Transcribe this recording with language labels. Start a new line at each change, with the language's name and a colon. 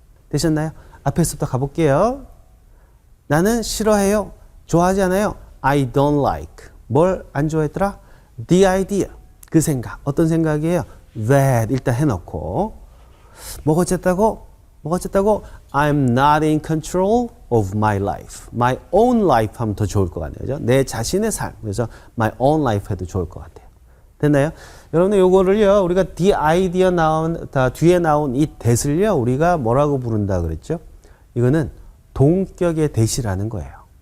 Korean: 되셨나요? 앞에서부터 가볼게요. 나는 싫어해요. 좋아하지 않아요.
English: I don't like.
Korean: 뭘 안 좋아했더라?
English: The idea.
Korean: 그 생각. 어떤 생각이에요? That 일단 해놓고 뭐가 어쨌다고?
English: I'm not in control of my life. My own life
Korean: 하면 더 좋을 것 같네요. 내 자신의 삶. 그래서 my own life 해도 좋을 것 같아요. 됐나요? 여러분들 요거를요. 우리가 the idea 뒤에 나온 이 that을요. 우리가 뭐라고 부른다 그랬죠? 이거는 동격의 that이라는 거예요.